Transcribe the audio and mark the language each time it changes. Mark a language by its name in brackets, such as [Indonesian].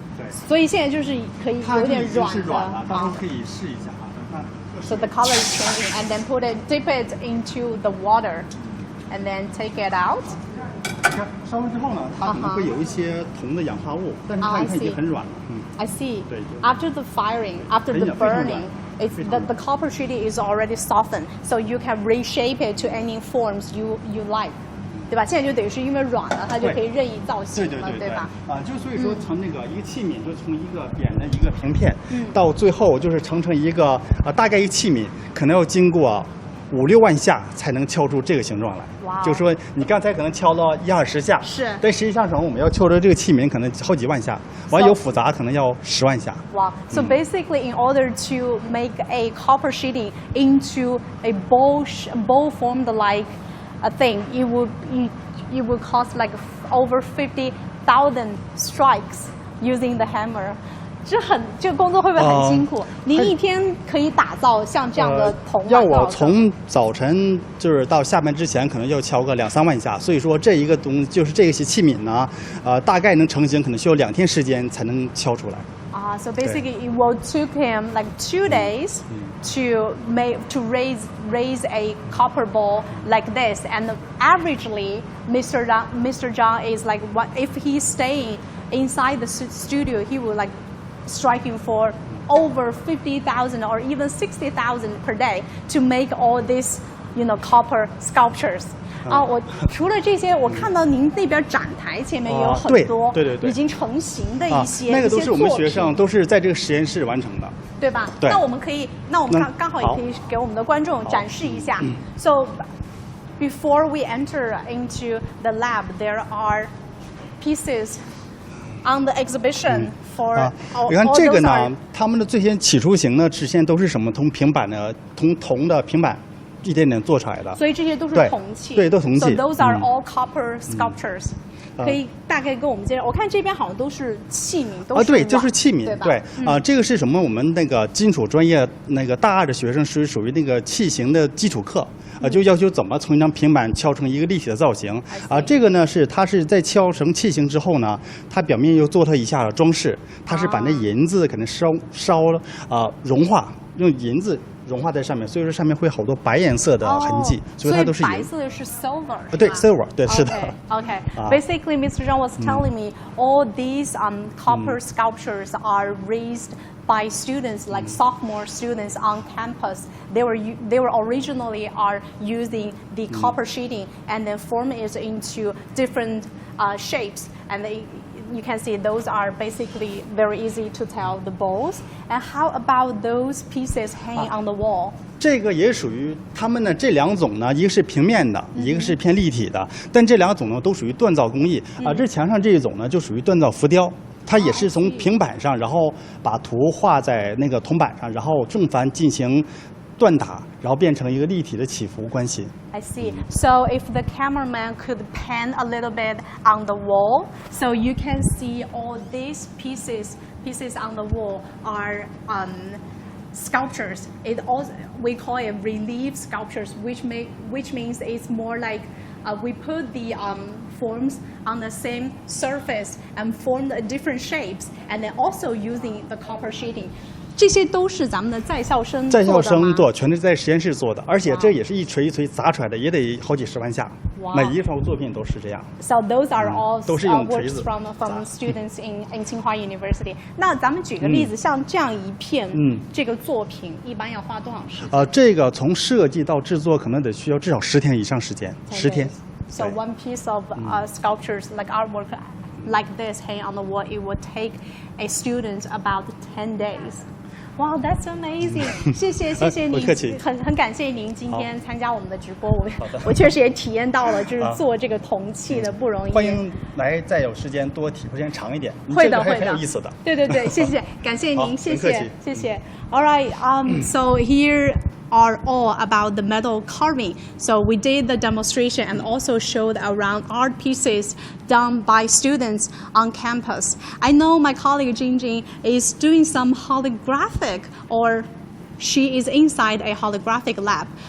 [Chinese] So 现在就是可以有点软的啊。可以试一下啊。 [English] So the color is changing, and then dip it into the water, and then take it out. [Chinese] 你看烧了之后呢，它可能会有一些铜的氧化物，但是它已经很软了。 [English] I see. [Chinese] 对。 [English] After the firing, after the burning, the copper sheet is already softened, so you can reshape it to any forms you like. [Chinese] 对吧？现在就等于是因为软了，它就可以任意造型了，对吧？就所以说从那个一个器皿，就从一个扁的一个平片，到最后就是成一个大概一个器皿，可能要经过5、6万下才能敲出这个形状来。哇！就说你刚才可能敲了1、20下，是，但实际上我们要敲着这个器皿可能好几万下，完有复杂可能要10万下。 [English] 哇 ！So basically, in order to make a copper sheeting into a bowl formed like a thing, it would cost like over 50,000 strikes using the hammer. [Chinese] 这工作会不会很辛苦？您一天可以打造像这样的铜碗？要我从早晨就是到下班之前，可能要敲个2、3万下。所以说这一个就是这些器皿呢，大概能成型，可能需要2天时间才能敲出来。 [English] So basically, it will took him like 2 days to raise a copper ball like this, and averagely, Mr. Zhang is like, if he's staying inside the studio, he will like striking for over 50,000 or even 60,000 per day to make all these, copper sculptures. [Chinese] 我除了这些，我看到您那边展台前面也有很多已经成型的一些那个都是我们学生都是在这个实验室完成的，对吧？对。那我们刚好也可以给我们的观众展示一下。 [English] So before we enter into the lab, there are pieces on the exhibition for. [Chinese] 你看这个呢，他们的最先起初型呢，之前都是什么？从铜的平板。一点点做出来的，所以这些都是铜器，对，都铜器。 [English] So those are all copper sculptures. [Chinese] 可以大概跟我们介绍？我看这边好像都是器皿，都是对，就是器皿，对这个是什么？我们那个金属专业那个大二的学生是属于那个器型的基础课。就要求怎么从一张平板敲成一个立体的造型这个呢它是在敲成器型之后呢，它表面又做它一下的装饰，它是把那银子可能烧了融化，用银子融化在上面，所以说上面会好多白颜色的痕迹，所以它都是银。白色的是 silver。对 silver， 对，是的。 [English] Okay. Basically, Mr. Zhang was telling me all these copper sculptures are raised by students, like sophomore students on campus. They were originally are using the copper sheeting and then form it into different shapes, and you can see those are basically very easy to tell the bowls. And how about those pieces hanging on the wall? [Chinese] 这个也属于他们呢，这两种呢，一个是平面的，一个是偏立体的，但这两种呢都属于锻造工艺这墙上这一种呢就属于锻造浮雕。它也是从平板上，然后把图画在那个铜板上，然后正反进行锻打，然后变成一个立体的起伏关系。 [English] I see. So if the cameraman could pan a little bit on the wall, so you can see all these pieces on the wall are sculptures. We call it relief sculptures, which means it's more like we put the forms on the same surface and form different shapes, and then also using the copper sheeting. [Chinese] 这些都是咱们的在校生做的吗？在校生做，全是在实验室做的，而且这也是一锤一锤砸出来的，也得好几十万下。每一套作品都是这样。 [English] So those are all [Chinese] 都是用锤 [English] works [Chinese] 子 [English] from students in Tsinghua University. [Chinese] 那咱们举个例子，像这样一片这个作品，一般要花多长时间？这个从设计到制作可能得需要至少10天以上时间，10天。 [English] So one piece of sculptures like artwork like this hanging on the wall, it would take a student about 10 days. Wow, that's amazing! [Chinese] 谢谢您，很感谢您今天参加我们的直播。我确实也体验到了，就是做这个铜器的不容易。欢迎来，再有时间多体会时间长一点。会的，很有意思的。对，谢谢，感谢您，谢谢。 [English] All right, so here are all about the metal carving. So we did the demonstration and also showed around art pieces done by students on campus. I know my colleague Jingjing is doing some holographic, or she is inside a holographic lab.